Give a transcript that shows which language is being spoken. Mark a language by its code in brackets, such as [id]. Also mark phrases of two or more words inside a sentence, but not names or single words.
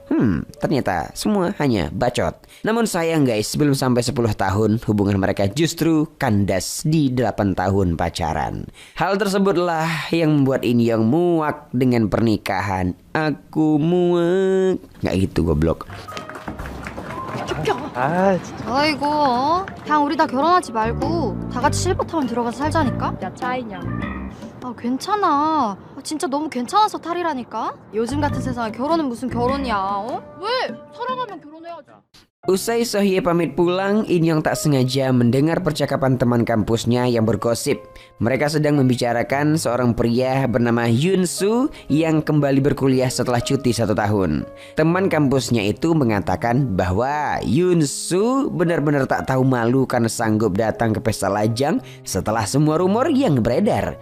[id] Ternyata semua hanya bacot. Namun sayang guys, belum sampai 10 tahun hubungan mereka justru kandas di 8 tahun pacaran. Hal tersebutlah yang membuat In Young muak dengan pernikahan. Aku muak. Nggak gitu goblok. [ko] 아, 진짜. 아이고, 그냥 우리 다 결혼하지 말고 다 같이 실버타운 들어가서 살자니까? 야 차이냐? 아, 괜찮아. 진짜 너무 괜찮아서 탈이라니까? 요즘 같은 세상에 결혼은 무슨 결혼이야, 어? 왜? 사랑하면 결혼해야지. [id] Usai Sohye pamit pulang, In Young tak sengaja mendengar percakapan teman kampusnya yang bergosip. Mereka sedang membicarakan seorang pria bernama Yoon Soo yang kembali berkuliah setelah cuti 1 tahun. Teman kampusnya itu mengatakan bahwa Yoon Soo benar-benar tak tahu malu karena sanggup datang ke pesta lajang setelah semua rumor yang beredar.